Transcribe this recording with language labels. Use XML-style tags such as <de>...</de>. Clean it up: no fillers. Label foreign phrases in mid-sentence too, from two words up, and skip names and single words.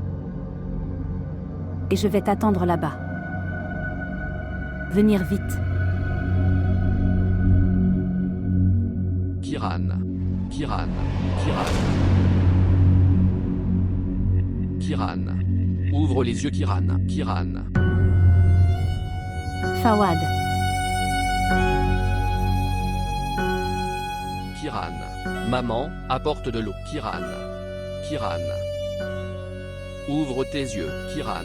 <fr>Et je vais t'attendre là-bas. Venir vite. Kiran. Kiran. Kiran. Kiran. Ouvre les yeux Kiran. Kiran. Fawad. Kiran. Maman, apporte de l'eau. Kiran. Kiran. Ouvre tes yeux, Kiran.</fr>